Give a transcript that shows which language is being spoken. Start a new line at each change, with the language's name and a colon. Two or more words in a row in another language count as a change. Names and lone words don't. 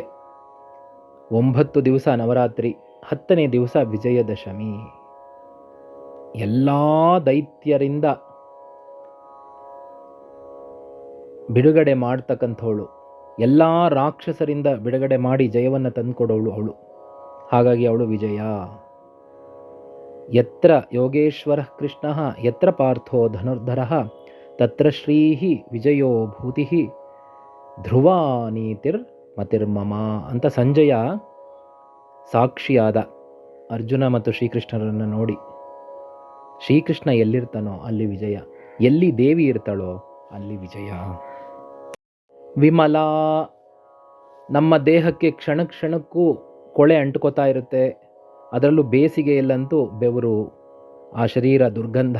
Kannada: 9 ದಿವಸ ನವರಾತ್ರಿ, 10ನೇ ದಿವಸ ವಿಜಯದಶಮಿ. ಎಲ್ಲ ದೈತ್ಯರಿಂದ ಬಿಡುಗಡೆ ಮಾಡ್ತಕ್ಕಂಥವಳು, ಎಲ್ಲ ರಾಕ್ಷಸರಿಂದ ಬಿಡುಗಡೆ ಮಾಡಿ ಜಯವನ್ನು ತಂದುಕೊಡೋಳು ಅವಳು. ಹಾಗಾಗಿ ಅವಳು ವಿಜಯ.
Sanskrit: ಯತ್ರ ಯೋಗೇಶ್ವರ ಕೃಷ್ಣ ಯತ್ರ ಪಾರ್ಥೋ ಧನುರ್ಧರ ತತ್ರ ಶ್ರೀಹಿ ವಿಜಯೋ ಭೂತಿ ಧ್ರುವ ನೀತಿರ್ ಮತಿರ್ಮಮ
Kannada: ಅಂತ ಸಂಜಯ ಸಾಕ್ಷಿಯಾದ. ಅರ್ಜುನ ಮತ್ತು ಶ್ರೀಕೃಷ್ಣರನ್ನು ನೋಡಿ, ಶ್ರೀಕೃಷ್ಣ ಎಲ್ಲಿರ್ತಾನೋ ಅಲ್ಲಿ ವಿಜಯ, ಎಲ್ಲಿ ದೇವಿ ಇರ್ತಾಳೋ ಅಲ್ಲಿ ವಿಜಯ. ವಿಮಲ. ನಮ್ಮ ದೇಹಕ್ಕೆ ಕ್ಷಣ ಕ್ಷಣಕ್ಕೂ ಕೊಳೆ ಅಂಟ್ಕೋತಾ ಇರುತ್ತೆ, ಅದರಲ್ಲೂ ಬೇಸಿಗೆಯಲ್ಲಂತೂ ಬೆವರು, ಆ ಶರೀರ ದುರ್ಗಂಧ.